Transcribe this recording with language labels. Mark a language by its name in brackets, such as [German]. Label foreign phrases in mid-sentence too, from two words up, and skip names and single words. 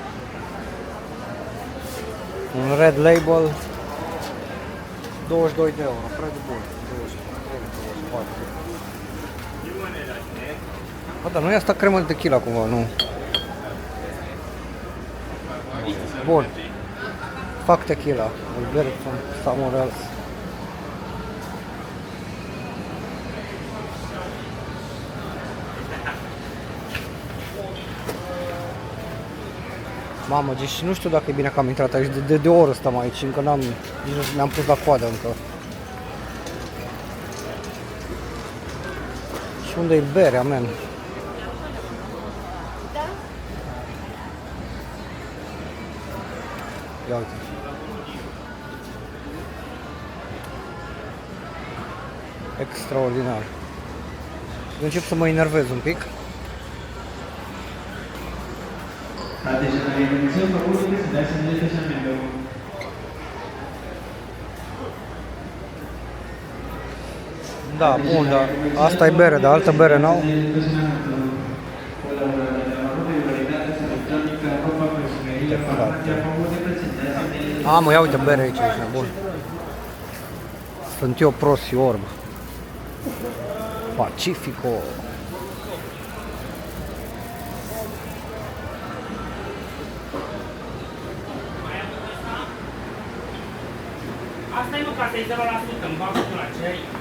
[Romanian] Un Red Label 22 de euro, preț bun. 24. Bă, dar nu e asta cremă de tequila cumva, nu? Bun. Fac tequila. [English] We'll get it from somewhere else. [Romanian] Mamă, deci nu știu dacă e bine că am intrat aici, de o oră stăm aici, încă nici nu ne-am pus la coadă încă. Și unde e berea, man? Ia uite. Extraordinar. Eu încep să mă enervez un pic. [Spanish] Atención a la información, por favor, presentarse en el estacionamiento. [Romanian] Da, bun, da. Asta e bere, dar altă bere n-au. [Spanish] En el estacionamiento. Colaborador de la regularidades electrónica, ropa, perfumería, farmacia, por favor, presentarse en el. [Romanian] Mă, ia uite bere aici, ești bun. Sunt eu prost și orb. Pacifico. Asta e, mă, ca să-i 0% în boxul la ce ai.